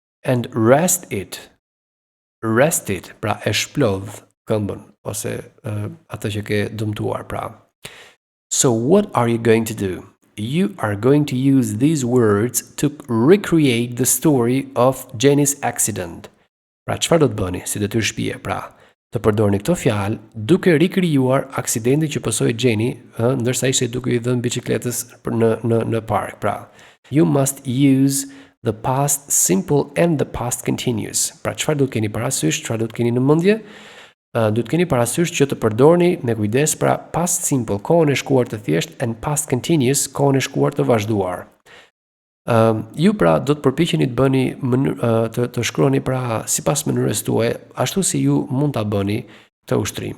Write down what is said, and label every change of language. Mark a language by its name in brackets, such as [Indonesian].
[English] And rest it, [Albanian] pra e shplodh këmbën, ose atë që ke dëmtuar, pra. [English] So what are you going to do? You are going to use these words to recreate the story of Jenny's accident. [Albanian] Pra çfarë do të bëni si detyrë shtëpie, pra? Të përdorni këto fjalë duke rikrijuar aksidentin që pësoi Jenny, ndërsa ishte duke I dhënë biçikletës në park, pra. [English] You must use the past simple and the past continuous. [Albanian] Pra çfarë do të keni parasysh, çfarë do të keni në mendje? Do të keni parasysh që të përdorni me kujdes pra past simple, kohën e shkuar të thjesht, and past continuous, kohën e shkuar të vazhduar. Ju pra do të përpiqeni të bëni të shkruani pra sipas mënyrës tuaj, ashtu si ju mund ta bëni këtë ushtrim.